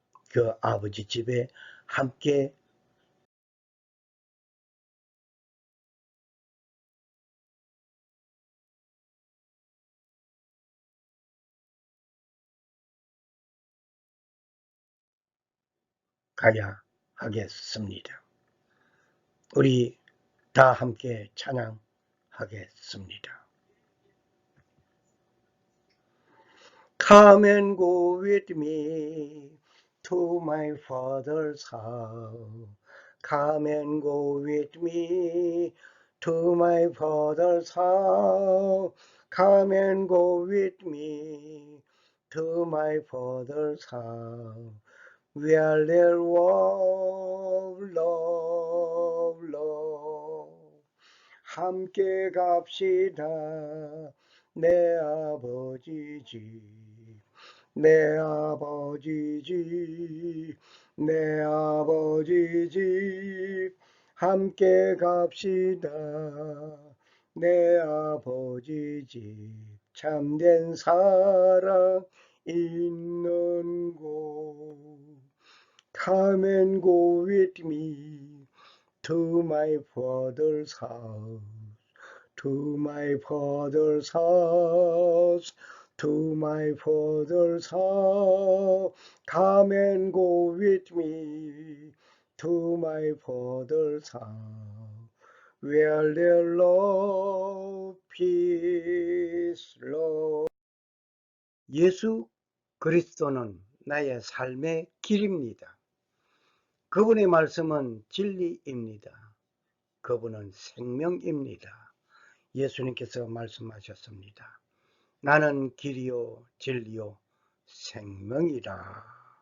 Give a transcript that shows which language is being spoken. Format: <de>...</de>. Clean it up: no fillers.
<ko>그 아버지 집에 함께 가야 하겠습니다. 우리 다 함께 찬양하겠습니다.</ko> <en>Come and go with me to my father's house. Come and go with me to my father's house. Come and go with me to my father's house. Where there love, love, love.</en> <ko>함께 갑시다. 내 아버지 집, 내 아버지 집, 내 아버지 집. 함께 갑시다. 내 아버지 집, 참된 사랑 있는 곳.</ko> <en>Come and go with me to my father's house, to my father's house, to my father's house. Come and go with me to my father's house, where there love, peace, love.</en> <ko>예수 그리스도는 나의 삶의 길입니다. 그분의 말씀은 진리입니다. 그분은 생명입니다. 예수님께서 말씀하셨습니다. 나는 길이요 진리요 생명이라.</ko>